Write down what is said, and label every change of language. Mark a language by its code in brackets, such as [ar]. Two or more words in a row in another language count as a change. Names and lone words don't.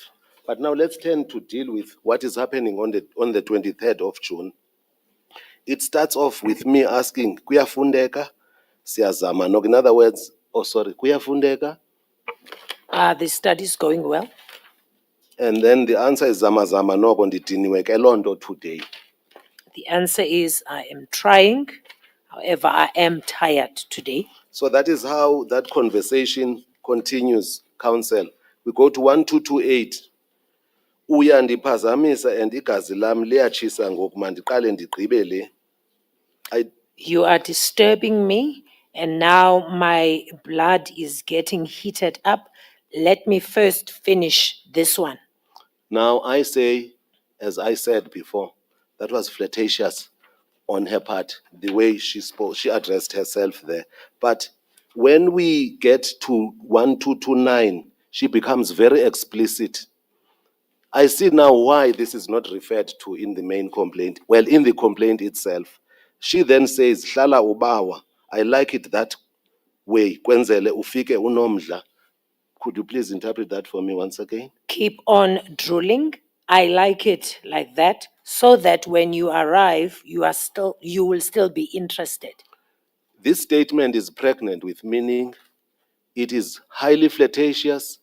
[en] But now let's turn to deal with what is happening on the 23rd of June. It starts off with me asking, kuyafundeka? [xh] Siyazama. [en] No, in other words, kuyafundeka? Are the studies going well? And then the answer is [xh] zama zama noko ndidiniwe ke loo nto today. [en] The answer is I am trying. However, I am tired today. So that is how that conversation continues, counsel. We go to 1228. [xh] Uya ndiphazamisa and igazi lam liyatshisa ngoku mandiqale ndigqibe le. [en] You are disturbing me, and now my blood is getting heated up. Let me first finish this one. Now I say, as I said before, that was flirtatious on her part, the way she spoke, she addressed herself there. But when we get to 1229, she becomes very explicit. I see now why this is not referred to in the main complaint. Well, in the complaint itself, she then says, [xh] "Hlala ubawa." [en] I like it that way. [xh] Kwenzele ufike unomdla. [en] Could you please interpret that for me once again? Keep on drooling. I like it like that, so that when you arrive, you will still be interested. This statement is pregnant with meaning. It is highly flirtatious.